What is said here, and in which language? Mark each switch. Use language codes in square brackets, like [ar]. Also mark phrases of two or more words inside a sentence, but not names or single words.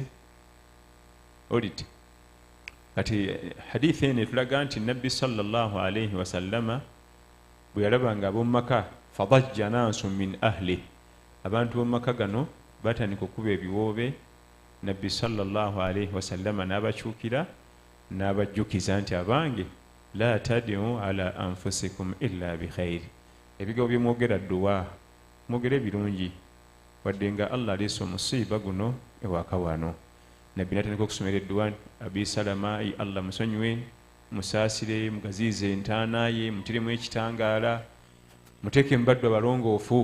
[lg] Olite kati hadithi eno etulaga nti nabbi [ar] صلى الله عليه وسلم [lg] bwe yalabanga ab'omu maka [ar] فضج ناس من أهله, [lg] abantu b'omu maka gano batandika okuba ebiwoobe, nabbi [ar] صلى الله عليه وسلم [lg] n'abakyukira n'abajjukiza nti abange [ar] لا تدعوا على أنفسكم إلا بخير, [lg] ebigambo bye mwogera dduwa mwogere ebirungi, wadde nga Allah aleese omusiiba guno ewaka wano. Nabbi n'atandika okusomera edduwa, abi salama ayi Allah musonyiwe, musaasire, mugaziize entaana ye, mutiremu ekitangaala, muteeke mubaddu abalongoofu.